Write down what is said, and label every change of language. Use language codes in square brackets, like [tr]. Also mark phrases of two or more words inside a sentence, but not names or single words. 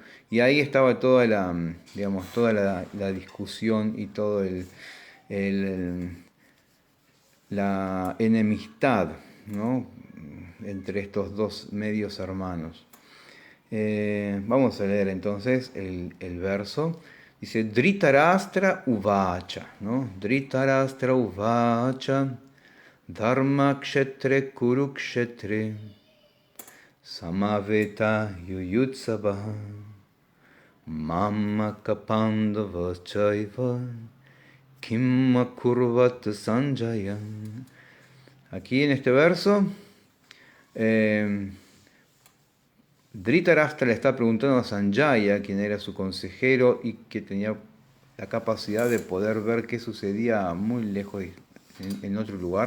[es] Y ahí estaba toda la discusión y todo el- la enemistad, ¿no?, entre estos dos medios hermanos. Vamos a leer entonces el verso. Dice Dhritarashtra uvacha, ¿no? [sa] Dhritarashtra uvacha dharma kshetre kurukshetre samaveta yuyutsava mamaka pandava chaiva kimma kurvat sanjaya. [es] Aquí en este verso Dhritarashtra le está preguntando a Sanjaya, quien era su consejero y que tenía la capacidad de poder ver qué sucedía muy lejos en otro lugar.